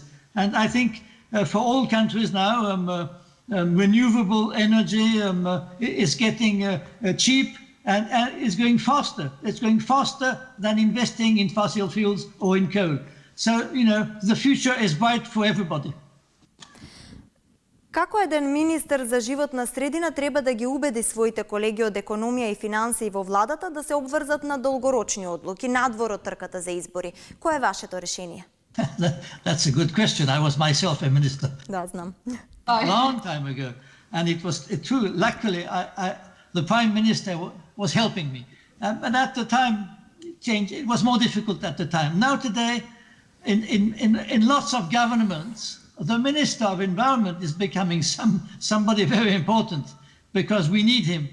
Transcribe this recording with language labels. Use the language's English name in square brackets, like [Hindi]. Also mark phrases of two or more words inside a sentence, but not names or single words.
[English] And I think for all countries now, renewable energy is getting cheap and is going faster. It's going faster than investing in fossil fuels or in coal. So, the future is bright for everybody. [Macedonian] Како еден министер за животна средина треба да ги убеди своите колеги од економија и финансии во владата да се обврзат на долгорочни одлуки надвор од трката за избори? Кое е вашето решение? [English] That's a good question. I was myself a minister. [Macedonian] Да, знам. [English] A long time ago. And it was true. Luckily, the Prime Minister was helping me. But at the time, it was more difficult at the time. Now today, in lots of governments, the Minister of Environment is becoming somebody very important because we need him.